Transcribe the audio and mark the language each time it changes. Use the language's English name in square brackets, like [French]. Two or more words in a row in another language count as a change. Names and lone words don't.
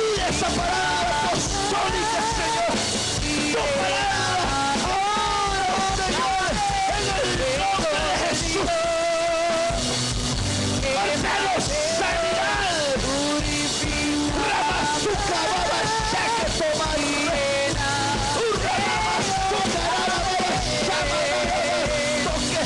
[Spanish] esa palabra apostólica, Señor. Tu palabra ahora, Señor, en el nombre de Jesús. Ordenos sanidad. Ramazuca, baba, shaque, tomarre. Ramazuca, baba, shama, toque.